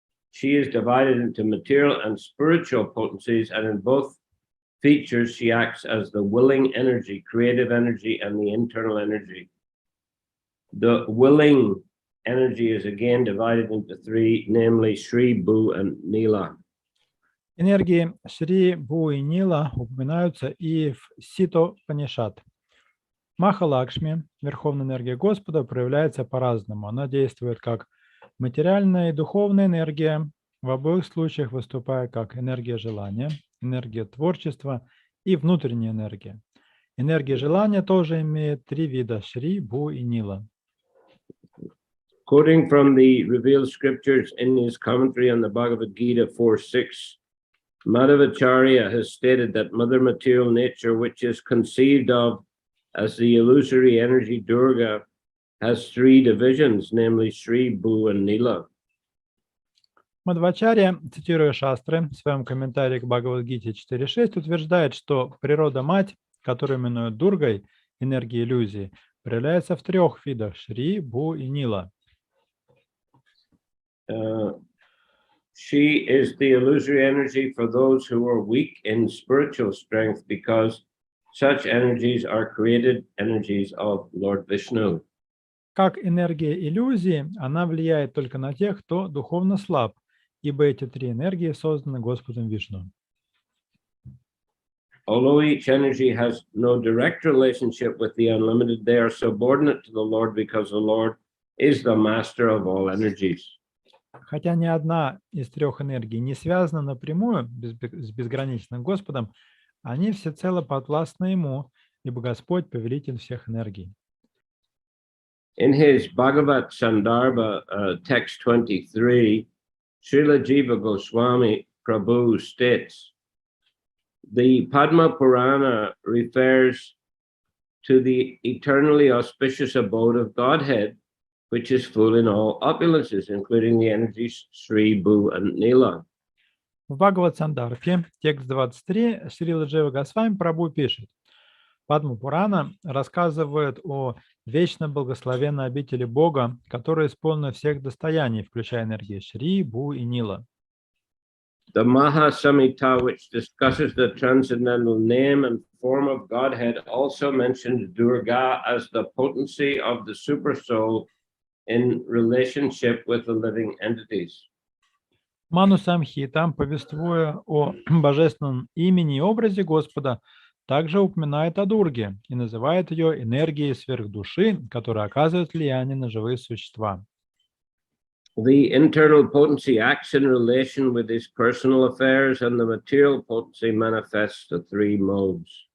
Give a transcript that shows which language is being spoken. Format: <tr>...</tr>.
<en>She is divided into material and spiritual potencies, and in both features she acts as the willing energy, creative energy, and the internal energy. The willing energy is again divided into 3, namely Shri, Bhu, and Nila.</en> <ru>Энергии Шри, Бу и Нила упоминаются и в Сито-Панишат. Махалакшми, верховная энергия Господа, проявляется по-разному. Она действует как материальная и духовная энергия, в обоих случаях выступая как энергия желания, энергия творчества и внутренняя энергия. Энергия желания тоже имеет 3 вида – Шри, Бу и Нила.</ru> <en>Quoting from the revealed scriptures in his commentary on the Bhagavad Gita 4.6, Madhavacharya has stated that mother material nature, which is conceived of as the illusory energy Durga, has 3 divisions, namely Shri, Bhu, and Nila.</en> <ru>Мадхвачарья, цитируя шастры, в своем комментарии к Бхагавад-гите 4.6 утверждает, что природа-мать, которую именуют Дургой, энергия иллюзии, проявляется в 3 видах – Шри, Бу и Нила.</ru> <en>She is the illusory energy for those who are weak in spiritual strength, because such energies are created energies of Lord Vishnu.</en> <ru>Как энергия иллюзии, она влияет только на тех, кто духовно слаб, ибо эти 3 энергии созданы Господом Вишну.</ru> <en>Although each energy has no direct relationship with the unlimited, they are subordinate to the Lord because the Lord is the master of all energies.</en> <ru>Хотя ни одна из 3 энергий не связана напрямую с безграничным Господом, они всецело подвластны Ему, ибо Господь – повелитель всех энергий.</ru> <en>In his Bhagavat Sandarbha, text 23, Srila Jiva Goswami Prabhu states, the Padma Purana refers to the eternally auspicious abode of Godhead, which is full in all opulences, including the energies Shri, Bhu, and Nila.</en> <ru>В Бхагават-сандарбхе, текст 23, Шрила Джива Госвами Прабху пишет: Падма Пурана рассказывает о вечно благословенной обители Бога, которая исполнена всех достояний, включая энергии Шри, Бу и Нила.</ru> <en>The Maha Samhita, which discusses the transcendental name and form of Godhead, also mentions Durga as the potency of the Supersoul in relationship with the living entities.</en> <ru>Ману Самхита, повествуя о божественном имени и образе Господа, также упоминает о Дурге и называет ее энергией сверхдуши, которая оказывает влияние на живые существа.</ru> <en>The internal potency acts in relation with his personal affairs, and the material potency manifests the three modes.</en>